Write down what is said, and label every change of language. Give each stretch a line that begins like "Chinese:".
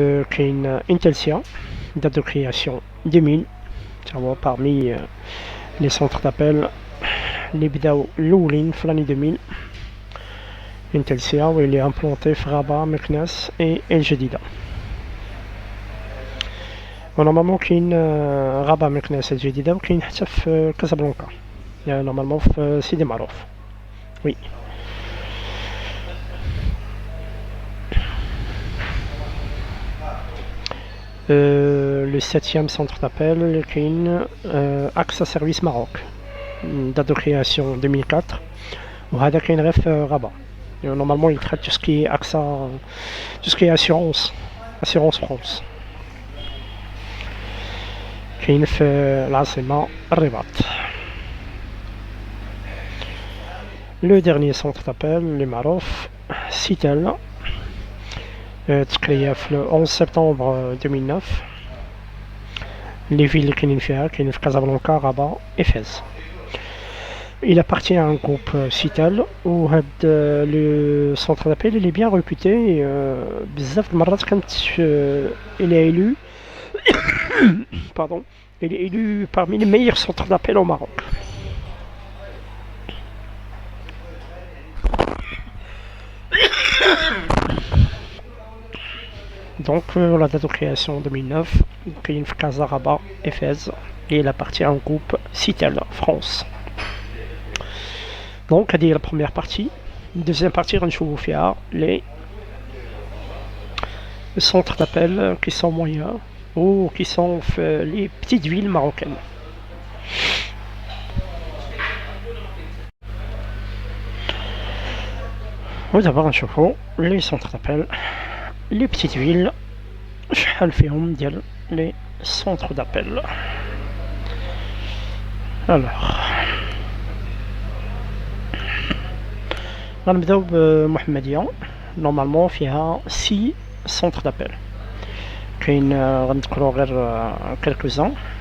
Arabic: كاين
French: Intelsia, date de création 2000. Parmi les centres d'appel
Arabic: اللي بداو الأولين في
French: l'année 2000. Intelsia où il est implanté
Arabic: في
French: Rabat, Meknès et El Jadida.
Arabic: ونورمالمون كاين Rabat, Meknès, El Jadida وكاين حتى في كازابلانكا. يعني نورمالمون في سيدي معروف.
French: Oui. Le septième centre d'appel
Arabic: كاين
French: AXA Service Maroc. Date de création 2004.
Arabic: وهذا كاين غير في Rabat.
French: Normalement, il traite tout ce qui est AXA, tout ce qui est assurance France.
Arabic: كاين في العاصمة الرباط.
French: Le dernier centre d'appel, les معروف Citel,
Arabic: تكريا في
French: le 11 septembre 2009.
Arabic: Les villes اللي كاينين فيها كاين في كازابلانكا, Rabat et Fès.
French: Il appartient à un groupe Cital où le centre d'appel il est bien réputé.
Arabic: بزاف المرات
French: il est élu pardon, il est élu parmi les meilleurs centres d'appel au Maroc. Donc la date de création en 2009, il y a Casa Rabat et Fès et il appartient à un groupe Citel France. Donc c'est la première partie. Deuxième partie, on va les centres d'appel qui sont moyens ou qui sont les petites villes marocaines. D'abord نشوفوا les centres d'appel, les petites villes,
Arabic: شحال فيهم ديال
French: les centres d'appel.
Arabic: Alors غنبداو بمحمدية.
French: Normalement فيها 6 centres d'appel.
Arabic: كاين غنذكروا غير
French: quelques-uns.